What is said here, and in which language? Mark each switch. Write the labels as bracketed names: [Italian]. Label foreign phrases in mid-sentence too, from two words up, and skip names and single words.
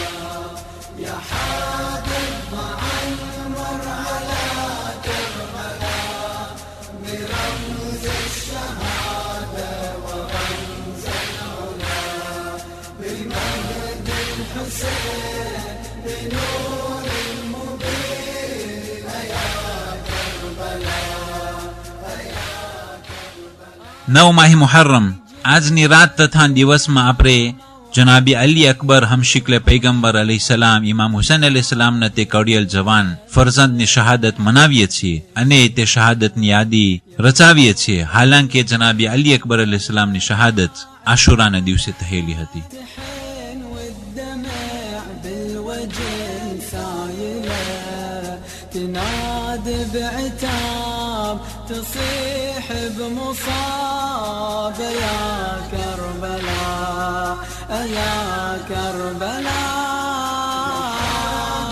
[Arabic] يا حاد المعمر على كربلاء برمز الشهادة ورمز العلا. بالمهد الحسين بنور المبين يا كربلاء، يا كربلاء. [Gujarati] 9 માહી મુહર્રમ આજની રાત તથા દિવસમાં આપણે જનાબી અલી અકબર હમશિકલે પૈગંબર અલૈહિસ્સલામ ઇમામ હુસૈન અલૈહિસ્સલામના તે કડિયલ જવાન ફરઝંદની શહાદત મનાવીએ છીએ અને તે શહાદતની યાદી રચાવીએ છીએ. હાલાંકે જનાબી અલી અકબર અલૈહિસ્સલામની શહાદત આશુરાના દિવસે થયેલી હતી. [Arabic] تصيح بمصاب يا كربلاء، يا كربلاء.